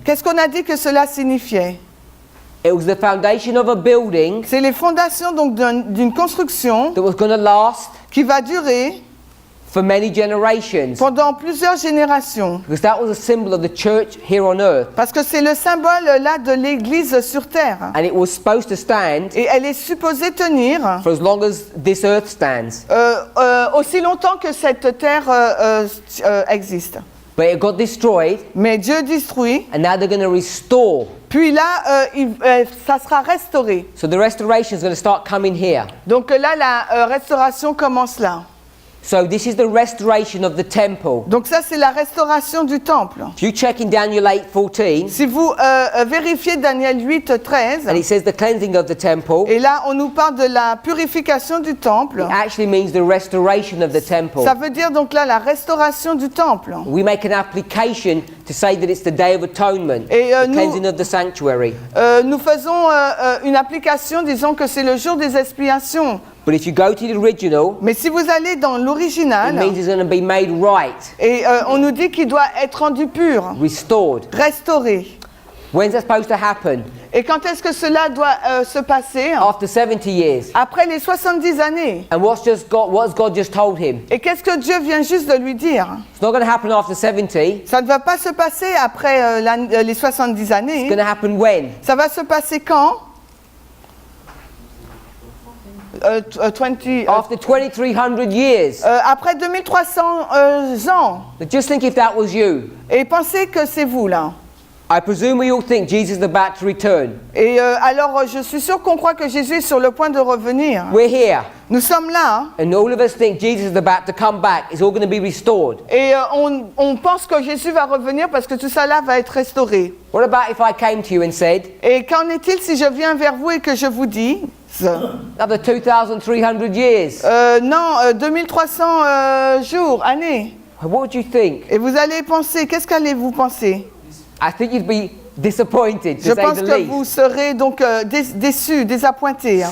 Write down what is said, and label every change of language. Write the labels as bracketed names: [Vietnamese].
[French] Qu'est-ce qu'on a dit que cela signifiait? [English] It was the foundation of a building [French] C'est les fondations donc d'une construction [English] that was going to last [French] qui va durer [English] for many generations. [French] pendant plusieurs générations. [English] Because that was a symbol of the church here on earth. [French] Parce que c'est le symbole là de l'Église sur terre. [English] And it was supposed to stand [French] Et elle est supposée tenir [English] for as long as this earth stands. [French] aussi longtemps que cette terre existe. [English] But it got destroyed, [French] Mais Dieu détruit, [English] and now they're going to restore. [French] puis là, ça sera restauré. [English] So the restoration is going to start coming here. [French] Donc là, la restauration commence là. [English] So this is the restoration of the temple. [French] Donc ça, c'est la restauration du temple. [English] If you check in Daniel 8:14, [French] Si vous vérifiez Daniel 8, 13, [English] and it says the cleansing of the temple, [French] et là, on nous parle de la purification du temple. [English] it actually means the restoration of the temple. [French] Ça veut dire donc là la restauration du temple. [English] We make an application to say that it's the Day of Atonement, [French] Et, [English] the [French] nous- [English] cleansing of the sanctuary. [French] Nous faisons une application, disons que c'est le jour des expiations. [English] But if you go to the original, [French] Mais si vous allez dans [English] it [French] l'original, [English] means it's going to be made right, [French] et on nous dit qu'il doit être rendu pur, [English] restored. [French] restauré. [English] When's that supposed to happen? [French] Et quand est-ce que cela doit se passer? [English] After 70 years. [French] Après les 70 années. [English] And what has God just told him? [French] Et qu'est-ce que Dieu vient juste de lui dire? [English] It's not going to happen after 70. [French] Ça ne va pas se passer après les 70 [English] It's [French] années. [English] going to happen when? [French] Ça va se passer quand? 20, [English] After 2300 years. [French] après 2300 ans. [English] But just think if that was you. [French] Et pensez que c'est vous là. [English] I presume we all think Jesus is about to return. [French] Et alors je suis sûre qu'on croit que Jésus est sur le point de revenir. [English] We're here. [French] Nous sommes là, hein, [English] And all of us think Jesus is about to come back. It's all going to be restored. [French] et on pense que Jésus va revenir parce que tout ça là va être restauré. [English] What about if I came to you and said, [French] Et qu'en est-il si je viens vers vous et que je vous dis [English] another 2300 years? [French] non, 2300 jours, années. [English] What would you think? [French] Et vous allez penser, qu'est-ce qu'allez-vous penser? [English] I think you'd be disappointed, [French] Je [English] to say [French] pense [English] the [French] que [English] least. [French] vous serez donc déçus, désappointés. Hein.